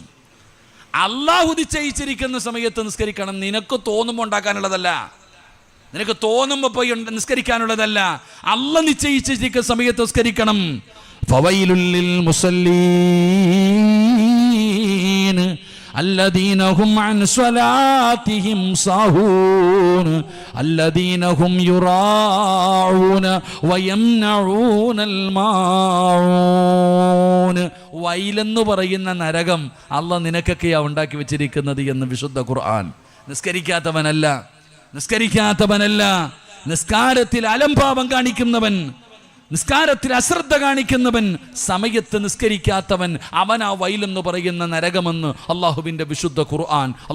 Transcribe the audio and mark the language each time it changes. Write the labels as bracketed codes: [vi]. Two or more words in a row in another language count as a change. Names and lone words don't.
[ml] അല്ലാഹു നിശ്ചയിച്ചിരിക്കുന്ന സമയത്ത് നിസ്കരിക്കണം. നിനക്ക് തോന്നുമ്പോൾ ഉണ്ടാക്കാനുള്ളതല്ല, നിനക്ക് തോന്നുമ്പോൾ പോയി നിസ്കരിക്കാനുള്ളതല്ല. അല്ലാഹ് നിശ്ചയിച്ചിരിക്കുന്ന സമയത്ത് നിസ്കരിക്കണം. [ar] فويل للمصلين الذين هم عن صلاتهم ساهون الذين هم يراعون ويمنعون الماعون. [ml] വൈലെന്ന് പറയുന്ന നരകം അള്ളാഹ് നിനക്കൊക്കെയാ ഉണ്ടാക്കി വെച്ചിരിക്കുന്നത് എന്ന് വിശുദ്ധ ഖുർആൻ. നിസ്കരിക്കാത്തവനല്ല, നിസ്കാരത്തിൽ അലംഭാവം കാണിക്കുന്നവൻ, നിസ്കാരത്തിൽ അശ്രദ്ധ കാണിക്കുന്നവൻ, സമയത്ത് നിസ്കരിക്കാത്തവൻ, അവൻ ആ വൈലെന്ന് പറയുന്ന നരകമെന്ന് അള്ളാഹുവിൻ്റെ വിശുദ്ധ ഖുർആൻ.